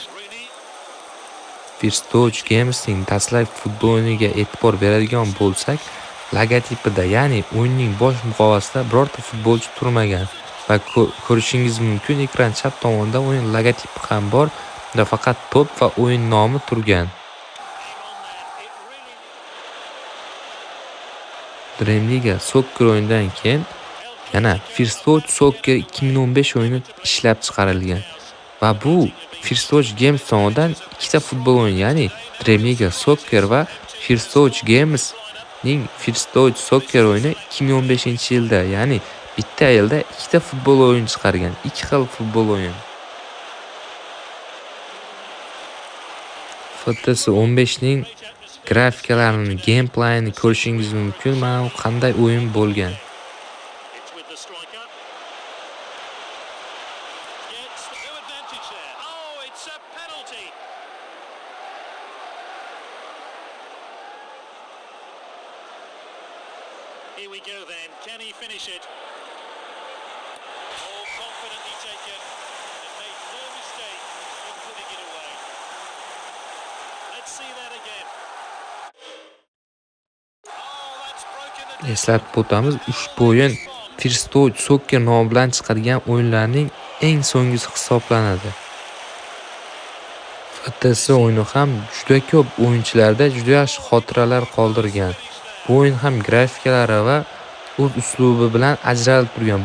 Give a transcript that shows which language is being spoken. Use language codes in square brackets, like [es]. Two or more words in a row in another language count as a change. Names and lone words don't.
[uz] First Touch Games'ning dastlabki futbol o'yiniga e'tibor beradigan bo'lsak, logotipida, ya'ni o'yinning bosh muqovasida birorta futbolchi turmagan va ko'rishingiz mumkin, ekran chap tomonida o'yin logotipi ham bor va faqat to'p va o'yin nomi turgan. Dream Liga Soccer o'yinidan keyin yana First Touch Soccer 2015 o'yini ishlab chiqarilgan va bu First Touch Games tomonidan ikkita futbol o'yini, ya'ni Dream Liga Soccer va First Touch Games ning First Touch Soccer o'yini 2015-yilda, ya'ni bitta yilda ikkita futbol o'yin chiqargan, ikki xil futbol o'yin. FTS 15 ning grafikalarini, gameplayini ko'rishingiz mumkin, mana qanday o'yin bo'lgan. [en] Here we go then. Can he finish it? All confidently taken and made no mistake in putting it away. Let's see that again. Oh, that's broken the [uz] Eslatib o'tamiz, ushbu o'yin First Touch Soccer nomi bilan chiqargan o'yinlarning eng so'nggisi hisoblanadi. FTS o'yini ham juda ko'p o'yinchilarda juda yaxshi xotiralar qoldirgan. Bu o'yin ham grafikalari va o'z uslubi bilan ajralib turgan.